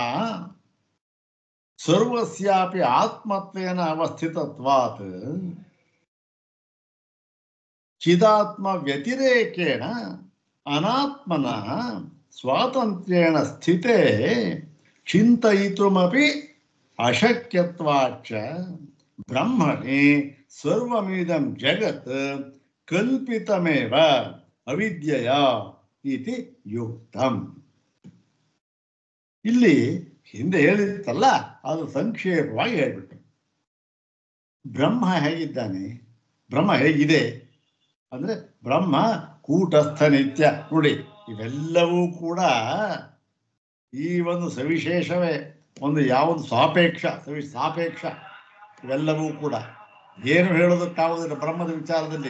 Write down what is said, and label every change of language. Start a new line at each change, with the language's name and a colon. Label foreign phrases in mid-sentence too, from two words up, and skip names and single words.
Sanskrit: ಸರ್ವಸ್ಯಾಪಿ ಆತ್ಮತ್ವೇನ ಅವಸ್ಥಿತತ್ವಾತ್ ಚಿದಾತ್ಮ ವ್ಯತಿರೇಕೇಣ ಅನಾತ್ಮನಃ ಸ್ವಾತಂತ್ರ್ಯೇಣ ಸ್ಥಿತೆ ಚಿಂತಯಿತುಮಪಿ ಅಶಕ್ಯತ್ವಾಚ್ಚ ಬ್ರಹ್ಮಣಿ ಸರ್ವಮಿದಂ ಜಗತ್ ಕಲ್ಪಿತಮೇವ ಅವಿದ್ಯೆಯ ಇತಿ ಯುಕ್ತಂ.
Kannada: ಇಲ್ಲಿ ಹಿಂದೆ ಹೇಳಿತ್ತಲ್ಲ ಅದು ಸಂಕ್ಷೇಪವಾಗಿ ಹೇಳ್ಬಿಟ್ಟು. ಬ್ರಹ್ಮ ಹೇಗಿದ್ದಾನೆ, ಬ್ರಹ್ಮ ಹೇಗಿದೆ ಅಂದ್ರೆ ಬ್ರಹ್ಮ ಕೂಟಸ್ಥ ನಿತ್ಯ. ನೋಡಿ ಇವೆಲ್ಲವೂ ಕೂಡ ಈ ಒಂದು ಸವಿಶೇಷವೇ, ಒಂದು ಯಾವುದು ಸಾಪೇಕ್ಷ ಸಾಪೇಕ್ಷ ಇವೆಲ್ಲವೂ ಕೂಡ ಏನು ಹೇಳೋದಕ್ಕಾಗುವುದಿಲ್ಲ ಬ್ರಹ್ಮದ ವಿಚಾರದಲ್ಲಿ.